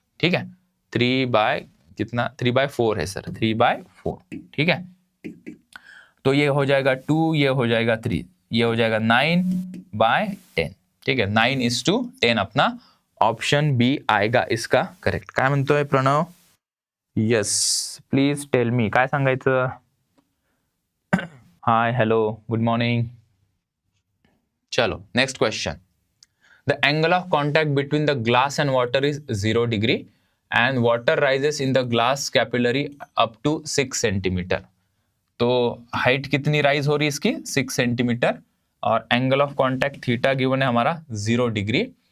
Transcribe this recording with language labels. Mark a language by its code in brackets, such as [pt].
[hi] ठीक है, 3/4 है सर, 3/4। ठीक है, तो ये हो जाएगा 2, ये हो जाएगा 3, ये हो जाएगा 9/10। ठीक है, 9:10 अपना ऑप्शन बी आएगा इसका करेक्ट। [mr] काय म्हणतोय [en] Pranav, yes please tell me, [mr] काय सांगायचं, [en] Hi hello good morning. चलो next question, the angle of contact between the glass and water is 0 degree and water rises in the glass capillary up to 6 centimetre. [hi] तो height कितनी rise हो रही है इसकी, 6 centimetre, और angle of contact theta given है हमारा 0 degree.